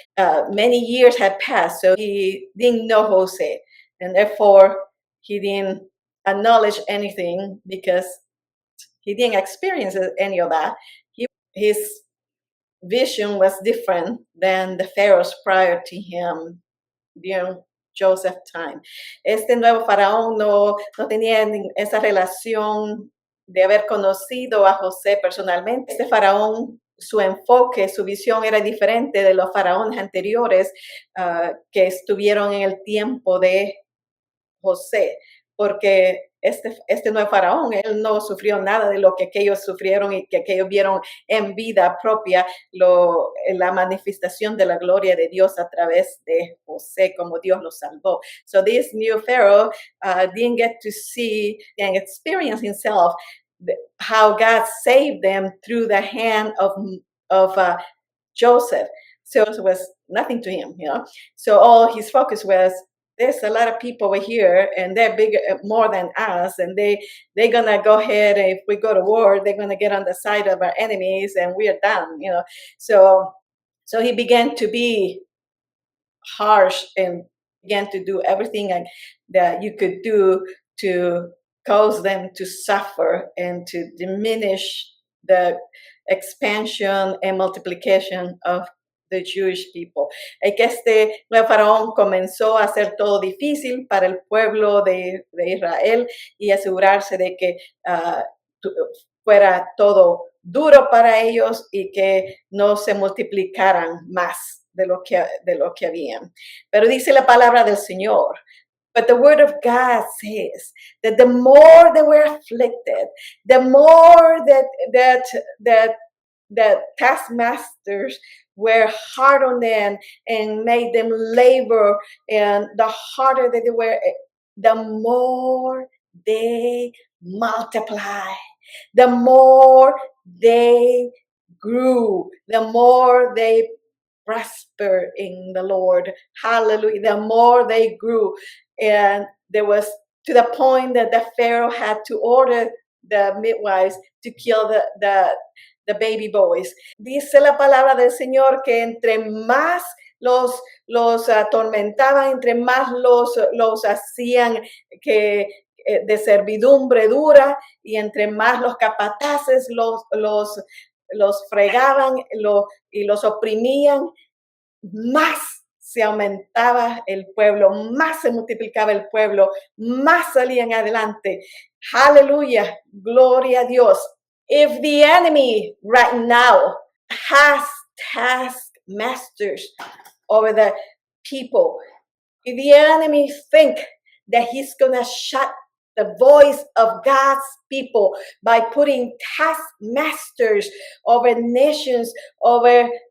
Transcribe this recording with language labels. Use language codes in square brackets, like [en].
[en] Many years had passed, so he didn't know Jose, and therefore he didn't acknowledge anything because he didn't experience any of that. His vision was different than the pharaohs prior to him during Joseph's time. [es] Este nuevo faraón no tenía esa relación de haber conocido a José personalmente. Este faraón, su enfoque, su visión era diferente de los faraones anteriores que estuvieron en el tiempo de José, porque este nuevo faraón, él no sufrió nada de lo que aquellos sufrieron y que aquellos vieron en vida propia, la manifestación de la gloria de Dios a través de José, como Dios lo salvó. [en] So this new Pharaoh didn't get to see and experience himself how God saved them through the hand of Joseph. So it was nothing to him, you know. So all his focus was, there's a lot of people over here and they're bigger, more than us, and they're gonna go ahead, and if we go to war, they're gonna get on the side of our enemies and we're done, you know. So he began to be harsh and began to do everything that you could do to cause them to suffer and to diminish the expansion and multiplication of the Jewish people. [es] Que este nuevo faraón comenzó a hacer todo difícil para el pueblo de Israel y asegurarse de que fuera todo duro para ellos y que no se multiplicaran más de lo que habían. Pero dice la palabra del Señor, [en] but the word of God says that the more they were afflicted, the more that taskmasters were hard on them and made them labor, and the harder that they were, the more they multiply, the more they grew, the more they prosper in the Lord. Hallelujah. The more they grew. And there was to the point that the Pharaoh had to order the midwives to kill the baby boys. [es] Dice la palabra del Señor que entre más los atormentaban, entre más los hacían que de servidumbre dura, y entre más los capataces los fregaban y los oprimían, más se aumentaba el pueblo, más se multiplicaba el pueblo, más salían adelante. Aleluya, gloria a Dios. [en] If the enemy right now has taskmasters over the people, if the enemy think that he's going to shut the voice of God's people by putting taskmasters over nations, over